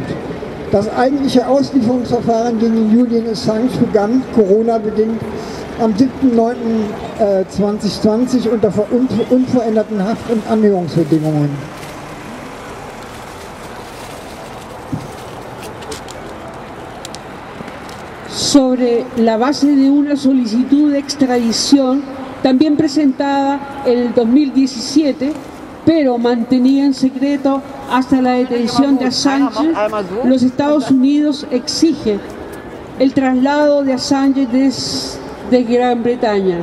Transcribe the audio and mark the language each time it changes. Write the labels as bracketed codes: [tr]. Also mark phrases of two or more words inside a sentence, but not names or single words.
[de] Das eigentliche Auslieferungsverfahren gegen Julian Assange begann, Corona-bedingt, am 7.9.2020 unter unveränderten Haft- und Anhörungsbedingungen. [es] Sobre la base de una solicitud de extradición, también presentada en el 2017, pero mantenida en secreto hasta la detención de Assange, los Estados Unidos exigen el traslado de Assange desde Gran Bretaña.